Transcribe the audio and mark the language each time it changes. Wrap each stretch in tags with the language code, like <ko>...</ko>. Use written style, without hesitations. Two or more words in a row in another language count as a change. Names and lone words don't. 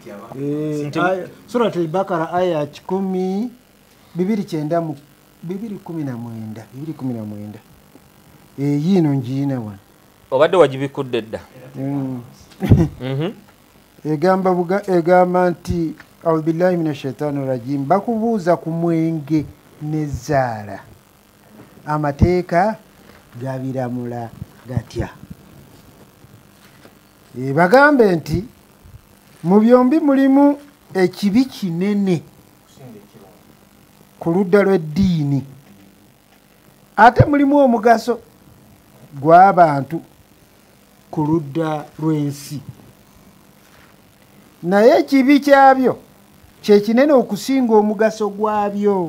<lg>Surat al-Baqara aya 10 219 yino njiina wano obadde wagibikudde dda. egamba nti</lg> <ar>أعوذ بالله من الشيطان الرجيم</ar> <lg>bakubuuza ku mwenge n'ezzaala amateeka gabiramula gatya. Bagambe nti mu byombi mulimu ekibi kinene ku ludda lw'eddiini ate mulimu omugaso gw'abantu ku ludda lw'ensi, naye ekibi kyabyo kye kinene okusinga omugaso gwabyo.</lg>